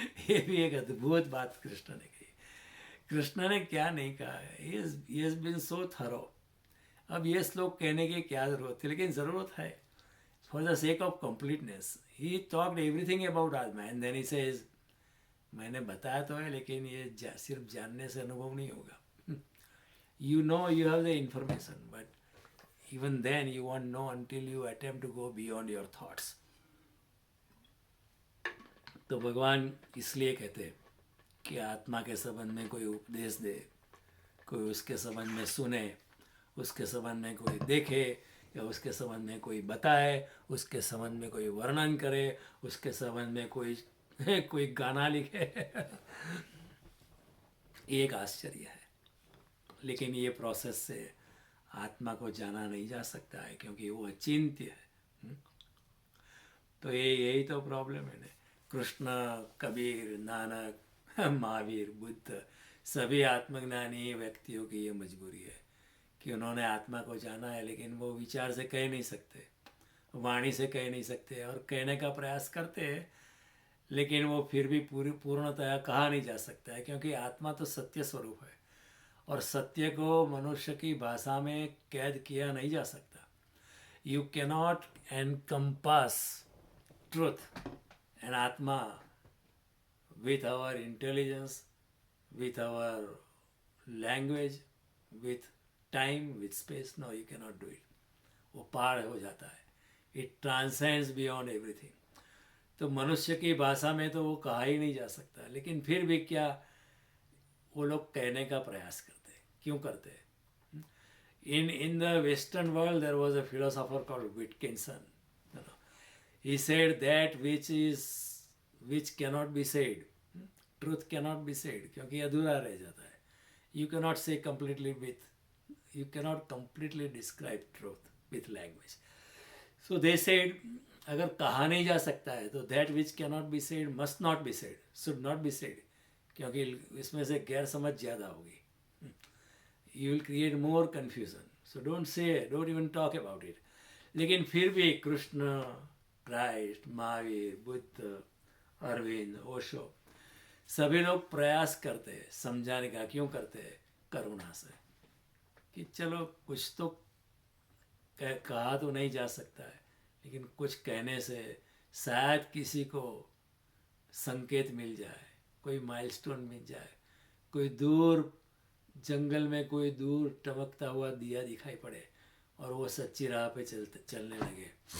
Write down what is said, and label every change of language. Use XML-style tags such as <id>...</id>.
<hi>ये भी एक अद्भुत बात कृष्ण ने कही। कृष्ण ने क्या नहीं कहा है,</hi> <en>he has been so thorough।</en> <hi>अब ये श्लोक कहने की क्या ज़रूरत थी, लेकिन ज़रूरत है</hi> <en>For the sake of completeness. He talked everything about atma and then he says,</en> <hi>मैंने बताया तो है, लेकिन ये सिर्फ जानने से अनुभव नहीं होगा।</hi> <en>You know you have the information, but even then you won't know until you attempt to go beyond your thoughts।</en> <hi>तो भगवान इसलिए कहते हैं कि आत्मा के संबंध में कोई उपदेश दे, कोई उसके संबंध में सुने, उसके संबंध में कोई देखे, या उसके संबंध में कोई बताए, उसके संबंध में कोई वर्णन करे, उसके संबंध में कोई गाना लिखे। एक आश्चर्य है। लेकिन ये प्रोसेस से आत्मा को जाना नहीं जा सकता है, क्योंकि वो अचिंत्य है। तो यही तो प्रॉब्लम है ना। कृष्ण, कबीर, नानक, महावीर, बुद्ध, सभी आत्मज्ञानी व्यक्तियों की ये मजबूरी है कि उन्होंने आत्मा को जाना है, लेकिन वो विचार से कह नहीं सकते, वाणी से कह नहीं सकते, और कहने का प्रयास करते हैं, लेकिन वो फिर भी पूर्णतः कहा नहीं जा सकता है, क्योंकि आत्मा तो सत्य स्वरूप है, और सत्य को मनुष्य की भाषा में कैद किया नहीं जा सकता।</hi> <en>You cannot encompass truth and atma with our intelligence, with our language, with time, with space. No, you cannot do it।</en> <hi>वो पार हो जाता है,</hi> <en>it transcends beyond everything।</en> <hi>तो मनुष्य की भाषा में तो वो कहा ही नहीं जा सकता, लेकिन फिर भी क्या वो लोग कहने का प्रयास करते हैं। क्यों करते हैं?</hi> <en>In the Western world there was a philosopher called Wittgenstein। He said that which cannot be said, truth cannot be said,</en> <hi>क्योंकि अधूरा रह जाता है।</hi> <en>You cannot say completely you cannot completely describe truth with language। So they said,</en> <hi>अगर कहा नहीं जा सकता है तो</hi> <en>that which cannot be said must not be said, should not be said,</en> <hi>क्योंकि इसमें से गैर समझ ज़्यादा होगी।</hi> <en>You will create more confusion, so don't say, don't even talk about it।</en> <hi>लेकिन फिर भी कृष्ण, क्राइस्ट, महावीर, बुद्ध, अरविंद, ओशो, सभी लोग प्रयास करते हैं समझाने का। क्यों करते हैं? करुणा से, कि चलो कुछ तो कहा तो नहीं जा सकता है, लेकिन कुछ कहने से शायद किसी को संकेत मिल जाए, कोई माइलस्टोन मिल जाए, कोई दूर जंगल में कोई दूर टमकता हुआ दिया दिखाई पड़े और वो सच्ची राह पे चलने लगे।</hi>